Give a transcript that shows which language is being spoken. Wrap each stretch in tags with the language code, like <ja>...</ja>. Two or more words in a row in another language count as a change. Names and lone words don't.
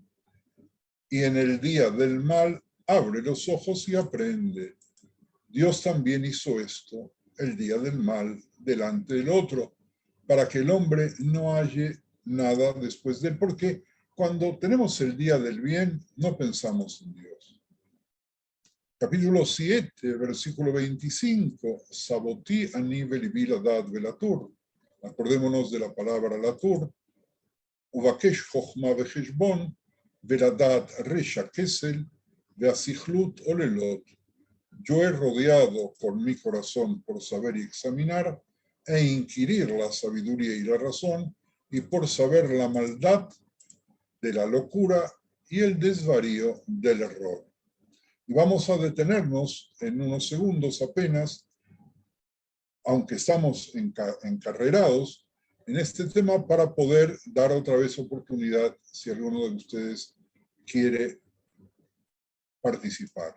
<es>Y en el día del mal, abre los ojos y aprende. Dios también hizo esto, el día del mal, delante del otro, para que el hombre no halle nada después de él. Porque cuando tenemos el día del bien, no pensamos en Dios. Capítulo 7, versículo 25,</es> <he>סבותי אני ולבי לדעת ולתור.</he> <es>Acordémonos de la palabra latur.</es> <he>ובקש חכמה וחשבון ולדעת רשע כסל והסכלות הוללות.</he> <es>Yo he rodeado con mi corazón por saber y examinar e inquirir la sabiduría y la razón, y por saber la maldad de la locura y el desvarío del error. Y vamos a detenernos en unos segundos apenas, aunque estamos encarrerados en este tema, para poder dar otra vez oportunidad si alguno de ustedes quiere participar.</es>